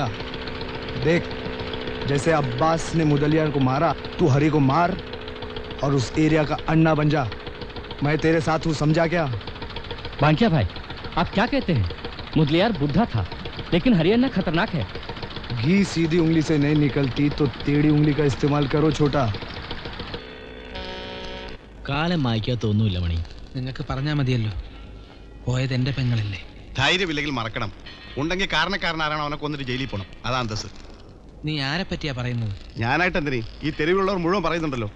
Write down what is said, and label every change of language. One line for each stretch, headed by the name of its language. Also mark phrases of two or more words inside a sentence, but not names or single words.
Hindi: देख, जैसे अब्बास ने मुदलियार को मारा, तू हरी को मार और उस एरिया का अन्ना बन जा। मैं तेरे साथ हूँ, समझा क्या? बांकिया भाई, आप क्या कहते हैं? मुदलियार बुढ़ा था, लेकिन हरी अन्ना खतरनाक है। घी सीधी उंगली से नहीं निकलती तो टेढ़ी उंगली का इस्तेमाल करो छोटा।
Malayalam: കാലം മായ്ക്കാത്തൊന്നുമില്ല മണി. നിങ്ങൾക്ക് പറഞ്ഞാൽ മതിയല്ലോ, പോയത് എന്റെ പെങ്ങളല്ലേ. ധൈര്യമില്ലെങ്കിൽ മറക്കണം, ഉണ്ടെങ്കിൽ കാരണക്കാരനാരാണ് അവനെ കൊന്നിട്ട് ജയിലിൽ പോകണം. അതാ അന്തസ്. നീ ആരെ പറ്റിയാ പറയുന്നത്? ഞാനായിട്ട് എന്തിനീ? ഈ തെരുവിലുള്ളവർ മുഴുവൻ പറയുന്നുണ്ടല്ലോ.